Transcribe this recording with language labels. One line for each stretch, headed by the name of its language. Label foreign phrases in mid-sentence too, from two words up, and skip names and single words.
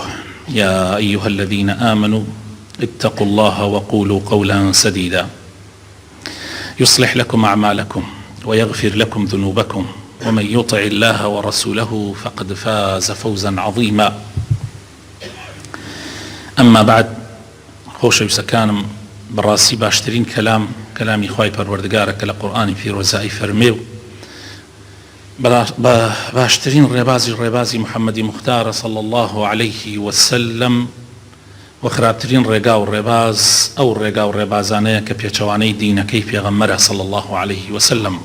Arabic: يا أيها الذين آمنوا اتقوا الله وقولوا قولا سديدا يصلح لكم أعمالكم ويغفر لكم ذنوبكم، ومن يطع الله ورسوله فقد فاز فوزا عظيما. أما بعد،
Central Kurdish: خۆشەویستە كانم بەڕاستی باشترین کەلامی خوای پەروەردگارە کە لە قورئانی پیرۆزایی فەرمێ و باشترین ڕێبازی محەممەدی مختارە
Arabic: صلی الله عليه وسلم
Central Kurdish: و خراپترین ڕێگا و ڕێباز ئەو ڕێگا و ڕێبازانەیە کە پێچەوانەی دینەکەی پێغەمبەرە
Arabic: صلی الله عليه وسلم.